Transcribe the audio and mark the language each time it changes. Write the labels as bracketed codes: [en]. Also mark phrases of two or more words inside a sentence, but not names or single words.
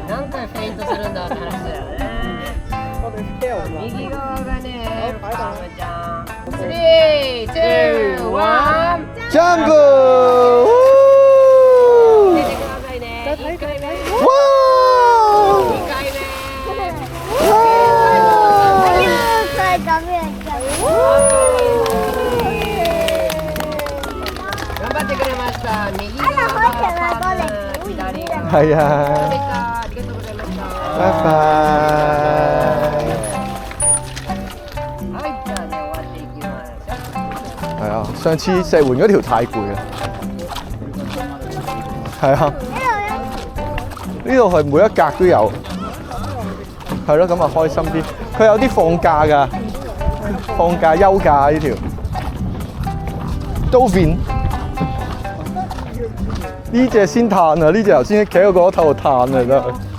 [ja] 何回フェイントするんだって話だよね。 [yue] 我哋 fail 咗。 [ja] 右側がね、パームちゃん。3、2、1。ジャンプ！出てくださいね。1回目。わ 2回目。 [yue] 佢咁樣就。 [ja] 頑張ってくれました。右側がパーム、左側。 [yue] ー！係啊！ [ja] ありがとうございました。 [yue] 拜拜。 [ja] はい、じゃあね、終わっていきましょう。 [yue] 係啊，上次石環嗰條太攰啦。係啊，呢度係每一格都有。係咯，咁啊開心啲。佢有啲放假㗎，放假休假呢條。Dolphin 呢隻先嘆啊！呢隻頭先企喺個頭度嘆啊，真係。